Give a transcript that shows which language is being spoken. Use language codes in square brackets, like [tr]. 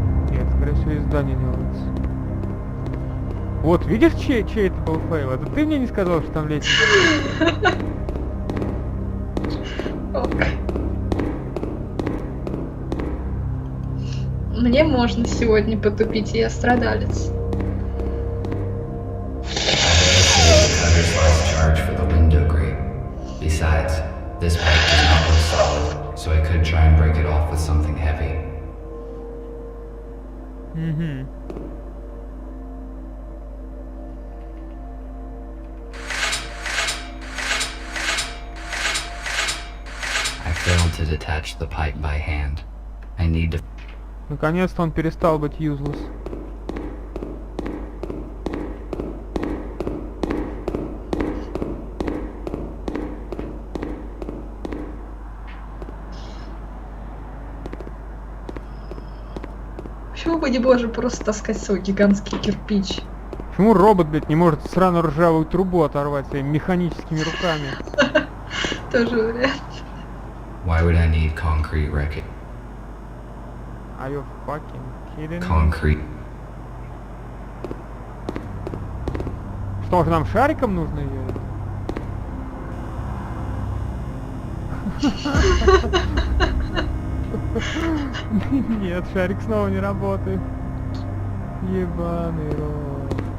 [ru] Нет, скорее всего, из здания делается. Вот, видишь, чей это был фейл? Это ты мне не сказал, что там лестница? Ок. Мне можно сегодня потупить, я страдалец. [en] Cutter's last charge for the window grate. Besides, this pipe does not look solid, so I could try and break it off with something heavy. [ru] Угу. [en] I failed to detach the pipe by hand. I need to [ru] Наконец-то он перестал быть useless. Почему бы не можем просто таскать свой гигантский кирпич? Почему робот, блядь, не может сраную ржавую трубу оторвать своими механическими руками? Тоже вариант. [en] Why would I need concrete wreckage? Are you fucking kidding me? Concrete. [ru] Что же, нам шариком нужно ее? Нет, шарик снова не работает. Ебаный рот.